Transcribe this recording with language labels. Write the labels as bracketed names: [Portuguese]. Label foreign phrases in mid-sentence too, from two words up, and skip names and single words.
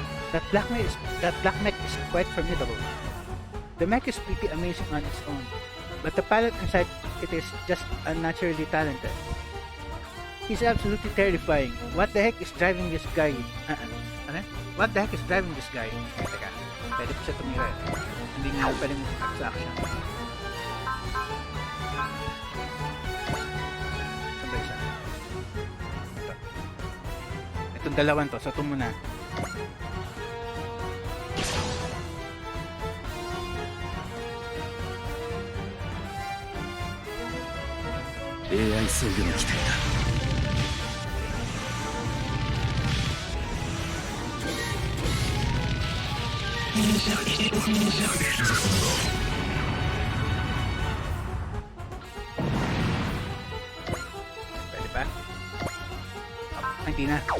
[English] That black mech is quite formidable. The mech is pretty amazing on its own, But the pilot inside it is just unnaturally talented. He's absolutely terrifying. What the heck is driving this guy? [Filipino] Ano? [English] What the heck is driving this guy? [Filipino] Teka, pwede pa siya tumira eh. Hindi nga pwede mag-act sa action. Saan ba isa? Ito. Itong dalawan to, so ito muna. [Japanese] AI 制御の機体だ。 [Filipino] Pwede pa? Ay, hindi na.